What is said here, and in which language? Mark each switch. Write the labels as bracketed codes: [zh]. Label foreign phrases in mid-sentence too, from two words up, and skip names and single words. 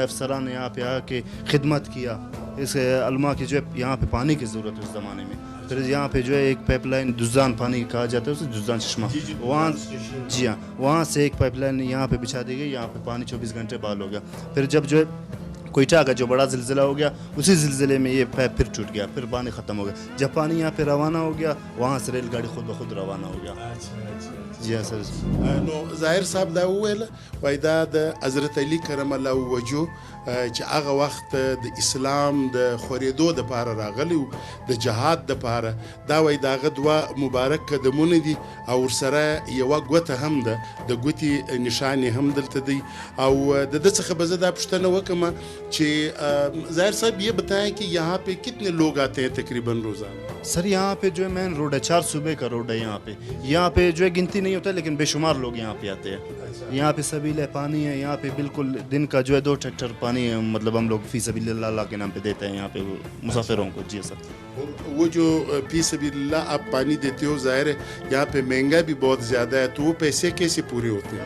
[ur] افسران نے یہاں پہ آ کے خدمت کیا اس علماء کی جو ہے یہاں پہ پانی کی ضرورت ہے اس زمانے میں پھر یہاں پہ جو ہے ایک پائپ لائن دزان پانی کہا جاتا ہے اسے دزان چشمہ وہاں جی ہاں وہاں سے ایک پائپ لائن یہاں پہ بچھا دی گئی یہاں پہ پانی 24 گھنٹے بحال ہو گیا پھر جب جو ہے کوئٹہ کا جو بڑا زلزلہ ہو گیا اسی زلزلے میں یہ پائپ پھر ٹوٹ گیا پھر پانی ختم ہو گیا جب پانی یہاں پہ روانہ ہو گیا وہاں سے ریل گاڑی خود بخود روانہ ہو گیا جی ہاں سر [ps] نو ظاهر صاحب دا وویل وایي دا د حضرت علي کرم الله وجهه چې هغه وخت د اسلام د خورېدو دپاره راغلی و د جهاد دپاره دا وایي د هغه 2 مبارک قدمونه دي او ورسره یوه ګوته هم ده د ګوتې نشان یې هم دلته دی او د ده څخه به زه دا پوښتنه وکړم چې ظاهر صاحب [ur] یہ بتائیں کہ یہاں پہ کتنے لوگ آتے ہیں تقریباً روزانہ سر یہاں پہ جو ہے مین روڈ ہے، 4 صوبے کا روڈ ہے یہاں پہ جو ہے گنتی نہیں ہوتا ہے، لیکن بے شمار لوگ یہاں پہ آتے ہیں. یہاں پہ سبیل ہے، پانی ہے یہاں پہ، بالکل دن کا جو ہے 2 ٹریکٹر پانی ہے، مطلب ہم لوگ فی سبیل اللہ کے نام پہ دیتے ہیں یہاں پہ مسافروں کو. جی سر. وہ جو فی سبیل اللہ آپ پانی دیتے ہو، ظاہر ہے یہاں پہ مہنگا بھی بہت زیادہ ہے، تو وہ پیسے کیسے پورے ہوتے ہیں?